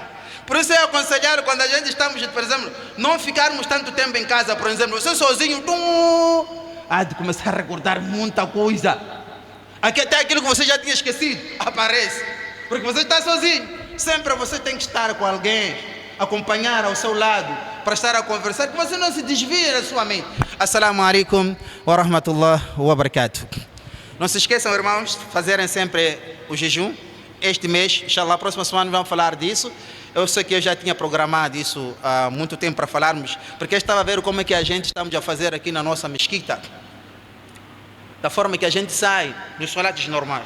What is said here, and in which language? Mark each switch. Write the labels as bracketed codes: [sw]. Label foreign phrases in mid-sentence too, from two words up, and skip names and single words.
[pt] Por isso é aconselhado quando a gente estamos, por exemplo, não ficarmos tanto tempo em casa, por exemplo, você sozinho, há de começar a recordar muita coisa. Aqui até aquilo que você já tinha esquecido aparece, porque você está sozinho. Sempre você tem que estar com alguém, acompanhar ao seu lado, para estar a conversar, que você não se desvie da sua mente. [ar] السلام عليكم ورحمة الله وبركاته. [pt] Não se esqueçam, irmãos, de fazerem sempre o jejum. Este mês, inshallah, a próxima semana vamos falar disso. Eu sei que eu já tinha programado isso há muito tempo para falarmos, porque eu estava a ver como é que a gente estamos a fazer aqui na nossa mesquita, da forma que a gente sai dos salatos normais.